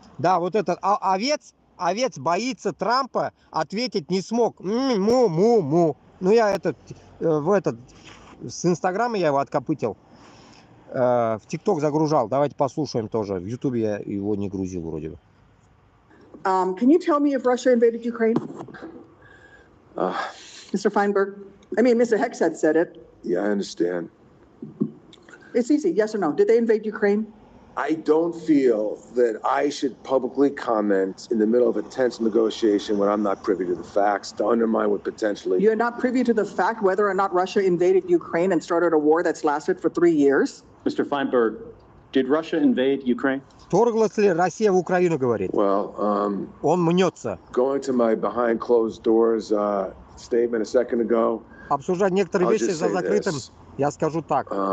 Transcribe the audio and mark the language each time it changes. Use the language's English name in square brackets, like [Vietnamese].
[Russian] Да, вот этот овец боится Трампа, ответить не смог. Му-му-му. Ну, я с Инстаграма я его откопытил. В ТикТок загружал. Давайте послушаем тоже. В Ютубе я его не грузил вроде бы. [English] Can you tell me if Russia invaded Ukraine? Mr. Feinberg? I mean, Mr. Hexet said it. Yeah, I understand. It's easy, yes or no. Did they invade Ukraine? I don't feel that I should publicly comment in the middle of a tense negotiation when I'm not privy to the facts to undermine what potentially... You're not privy to the fact whether or not Russia invaded Ukraine and started a war that's lasted for 3 years? Mr. Feinberg, did Russia invade Ukraine? [Russian] Вторглась ли Россия в Украину, говорит? [English] Well, [Russian] Он мнется. [English] going to my behind closed doors statement a second ago. [Russian] Обсуждать некоторые вещи за закрытым, я скажу так.